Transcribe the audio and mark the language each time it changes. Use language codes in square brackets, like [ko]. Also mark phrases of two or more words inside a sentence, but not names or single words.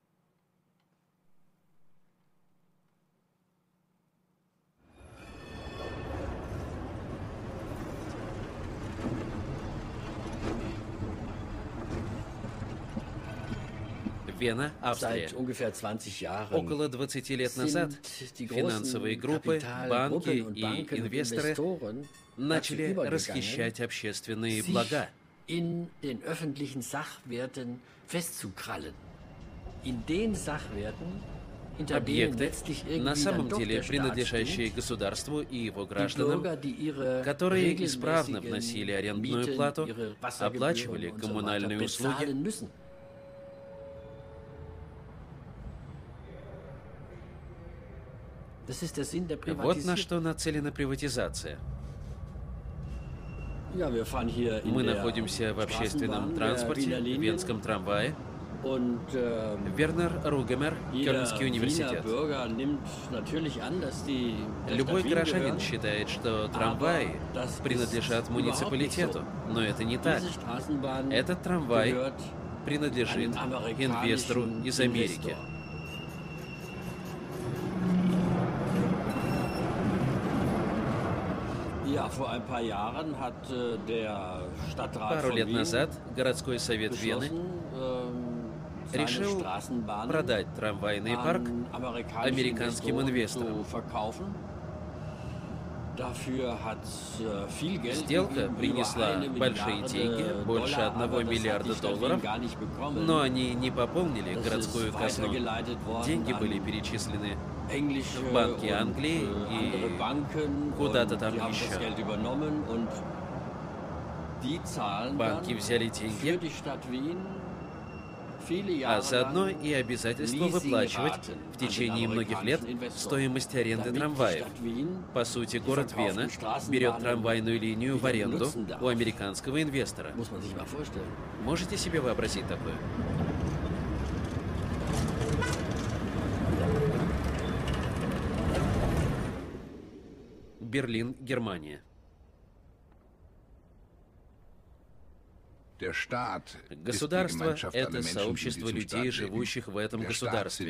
[ru] Вена, Австрия. Около 20 лет назад финансовые группы, банки и инвесторы начали расхищать общественные блага. [de] In den öffentlichen Sachwerten festzukrallen. In den Sachwerten, hinter denen letztlich [ru] на [de] irgendwie [ru] самом [de] dann doch [ru] деле [de] der Staat [ru] принадлежащие [de] steht, [ru] государству и его [de] die [ru] гражданам, [de] Bürger, die ihre [ru] которые исправно [de] regelmäßigen [ru] вносили арендную [de] Mieten, [ru] плату, [de] ihre [ru] оплачивали [de] Wassergebühren und so [ru] коммунальные [de] weiter [ru] услуги. [de] bezahlen müssen. Das ist der Sinn der [ru] Вот на [de] Privatisierung. [ru] что нацелена приватизация. [de] Ja, wir fahren hier in [ru] Мы [de] der [ru] находимся в общественном [de] Straßenbahn der [ru] транспорте, [de] Wiener [ru] в [de] Linie [ru] Венском трамвае. [de] und [ru] Вернер Ругемер, Кёльнский [de] jeder Wiener [ru] университет. [de] Bürger nimmt natürlich an, dass die der [ru] Любой [de] Stadt Wien [ru] гражданин [de] gehören. [ru] считает, что трамваи принадлежат муниципалитету, но это не так. [de] Diese Straßenbahn [ru] Этот трамвай [de] gehört [ru] принадлежит [de] einem amerikanischen [ru] инвестору из Америки. [de] Investor. Ja, vor ein paar Jahren hat der Stadtrat [ru] Пару [de] von [ru] лет [de] Wien [ru] назад городской совет Вены [de] beschlossen, seine [ru] решил [de] Straßenbahnen [ru] продать трамвайный парк [de] an [ru] американским инвесторам. [de] zu verkaufen. Dafür hat viel Geld [ru] Сделка [de] gegeben, [ru] принесла [de] über 1 [ru] большие [de] Milliarde [ru] деньги, больше [de] Dollar, aber [ru] 1 [de] das hat [ru] миллиарда [de] die Stadt Wien [ru] долларов, [de] gar nicht bekommen. [ru] но они не пополнили [de] Das [ru] городскую [de] ist [ru] казну. [de] weitergeleitet worden [ru] Деньги [de] an [ru] были перечислены [de] englische [ru] в банки [de] und, [ru] Англии [de] andere [ru] и [de] Banken [ru] куда-то [de] und [ru] там [de] die haben das [ru] еще. [de] Geld übernommen und die zahlen [ru] Банки [de] dann [ru] взяли [de] für [ru] деньги, [de] die Stadt Wien viele [ru] а [de] Jahre [ru] заодно [de] lang [ru] и обязательство выплачивать в течение многих лет стоимость аренды [de] damit die [ru] трамваев. [de] Stadt Wien [ru] По сути, город Вена берет трамвайную линию в аренду у американского инвестора. [de] muss man sich mal vorstellen. [ru] Можете себе вообразить такое? Берлин, Германия. Государство – это сообщество людей, живущих в этом государстве.